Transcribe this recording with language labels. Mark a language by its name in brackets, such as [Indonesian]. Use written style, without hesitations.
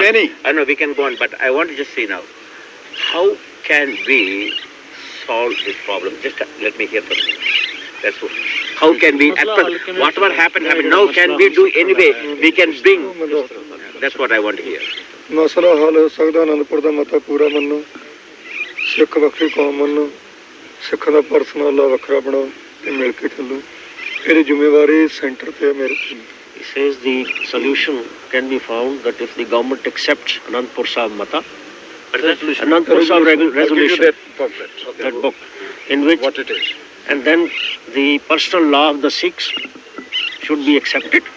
[English] many. I know we can go on, but I want to just say now, how can we solve this problem? Just let me hear from you. That's what. How can we, whatever happened, now can we do anyway? We can bring, that's what I want to hear. [Punjabi] ਮਸਲਾ ਹੱਲ ਹੋ ਸਕਦਾ ਅਨੰਦਪੁਰ ਦਾ ਮਤਾ ਪੂਰਾ ਮੰਨੋ, ਸਿੱਖ ਵੱਖਰੀ ਕੌਮ ਮੰਨੋ, ਸਿੱਖਾਂ ਦਾ ਪਰਸਨਲ ਲਾ ਵੱਖਰਾ ਬਣਾਓ ਤੇ ਮਿਲ ਕੇ ਚੱਲੋ। ਇਹਦੀ ਜ਼ਿੰਮੇਵਾਰੀ ਸੈਂਟਰ ਤੇ ਹੈ ਮੇਰੇ ਤੇ। [English] He says the solution can be found that if the government accepts Anandpur Sahib Mata, Anandpur Sahib I'll give you resolution, that booklet. that book, in which, What it is. and then the personal law of the Sikhs should be accepted.